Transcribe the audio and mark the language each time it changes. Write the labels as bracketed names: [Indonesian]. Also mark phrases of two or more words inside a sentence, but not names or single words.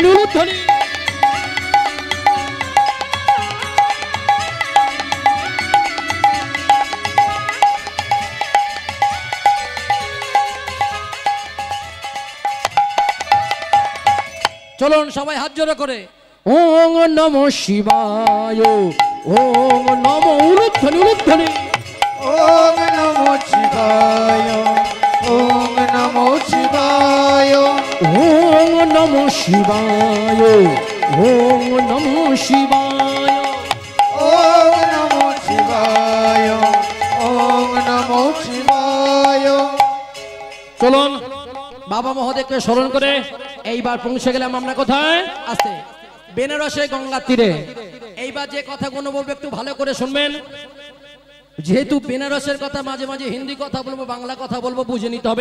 [Bangla] উলুধ্বনি। চলুন সবাই হাত জোড়ো করে [Sanskrit] ওং নমঃ শিবায়, ওং নমঃ [Bangla] উলুধ্বনি উলুধ্বনি। [Sanskrit] ওম নমঃ শিবায়, ওম নমঃ শিবায়, ওং নমঃ শিবায়, ওং নমঃ শিবায়। ওম নমঃ শিবায়, ওম নমঃ শিবায়। [Bangla] চলুন বাবা মহোদয়কে স্মরণ করে এইবার পৌঁছে গেলাম আমরা কোথায়? আসতে বেনারসে গঙ্গার তীরে। এইবার যে কথাগুলো বলবো একটু ভালো করে শুনবেন, যেহেতু বেনারসের কথা মাঝে মাঝে হিন্দি কথা বলবো, বাংলা কথা বলবো, বুঝে নিতে হবে।